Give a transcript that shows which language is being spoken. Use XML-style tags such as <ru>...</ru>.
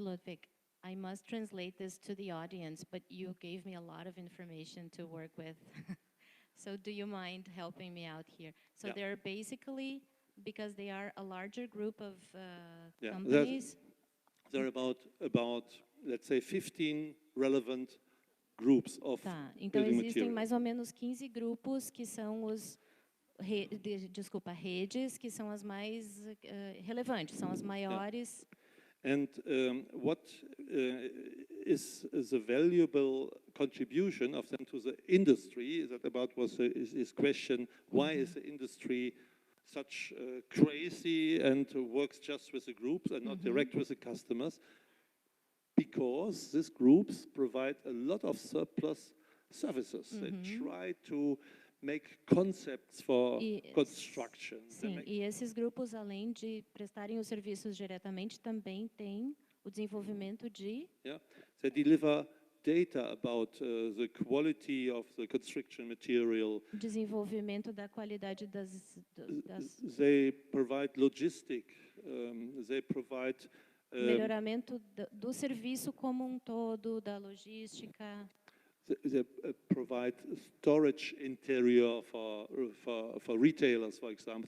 <en>Ludwig, I must translate this to the audience, but you gave me a lot of information to work with. So do you mind helping me out here? So Yeah. they're basically, because they are a larger group of Yeah, companies. there are about, let's say, 15 relevant groups of</en> <pt>Tá, então</pt> <en>building</en> <pt>existem</pt> <en>material.</en> <pt>mais ou menos 15 grupos que são os, redes, que são as mais relevantes, são as maiores.</pt> <en>And what is the valuable contribution of them to the industry? That about was his question. Why is the industry such crazy and works just with the groups and not direct with the customers? Because these groups provide a lot of surplus services. They try to make concepts for construction.</en> <pt>Sim, e esses grupos, além de prestarem os serviços diretamente, também têm o desenvolvimento de...</pt> <en>Yeah, they deliver data about the quality of the construction material.</en> <pt>Desenvolvimento da qualidade das...</pt> <en>They provide logistic. They provide...</en> <pt>melhoramento do serviço como um todo, da logística.</pt> <en>They provide storage interior for retailers, for example.</en>